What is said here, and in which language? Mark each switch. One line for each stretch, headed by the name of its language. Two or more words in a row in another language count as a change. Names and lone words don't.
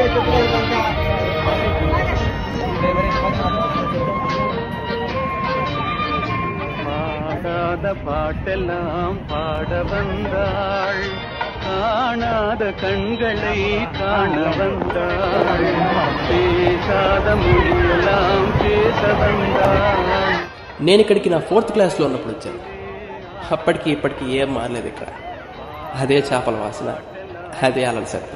Tamil: பாட்டெல்லாம் பாட வந்தாள், காணாத கண்களை காண வந்தாள், பேசாத மொழியெல்லாம் பேச வந்தாள்.
Telugu: నేను ఇక్కడికి నా 4th క్లాస్లో ఉన్నప్పుడు వచ్చాను. అప్పటికి ఇప్పటికి ఏం మారలేదు. ఇక్కడ అదే చేపల వాసన, అదే అలల శబ్దం.